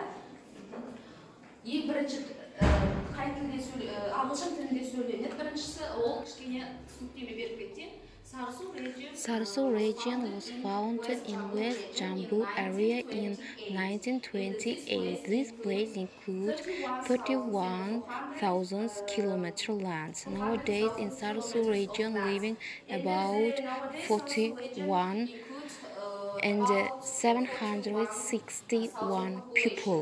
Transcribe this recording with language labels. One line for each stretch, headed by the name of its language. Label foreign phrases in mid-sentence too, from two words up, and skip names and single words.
Kazakh: Ең бірінші қай тілде ағылшын тілінде сөйленеді. Біріншісі ол кішкене түсініктеме беріп кетейін.
English: Sarsu region was founded in West Jammu area in 1928. This place includes 31,000 kilometer land. Nowadays in Sarsu region living about 41 and 761 people.